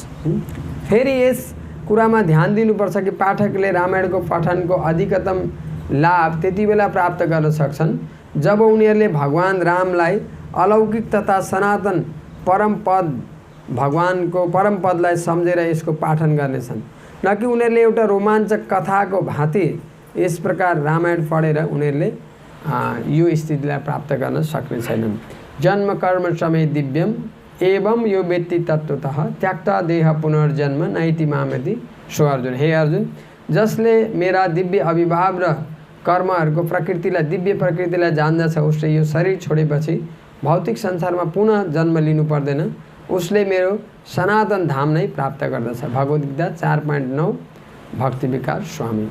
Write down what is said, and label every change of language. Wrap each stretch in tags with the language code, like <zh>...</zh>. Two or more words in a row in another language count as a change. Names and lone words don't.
<ne>फेरि यस कुरामा ध्यान दिनुपर्छ कि पाठकले रामायणको पठनको अधिकतम लाभ त्यति बेला प्राप्त गर्न सक्छन् जब उनीहरूले भगवान रामलाई अलौकिक तथा सनातन परम पद भगवानको परम पदलाई सम्झेर यसको पाठन गर्नेछन्, न कि उनीहरूले एउटा रोमाञ्चक कथाको भाँति यस प्रकार रामायण पढेर उनीहरूले यो स्थितिलाई प्राप्त गर्न सक्ने छैनन्।</ne> <sa>जन्म कर्म समय दिव्यम एवं यो व्यक्ति तत्त्वतः त्यक्ता देह पुनर्जन्म नाइति मामेति सो अर्जुन।</sa> <ne>हे अर्जुन, जसले मेरा दिव्य अभिभाव र कर्महरूको प्रकृतिलाई दिव्य प्रकृतिलाई जान्दछ उसले यो शरीर छोडेपछि भौतिक संसारमा पुनः जन्म लिनु पर्दैन, उसले मेरो सनातन धाम नै प्राप्त गर्दछ। भगवद् गीता 4.9 भक्ति विकास स्वामी।</ne>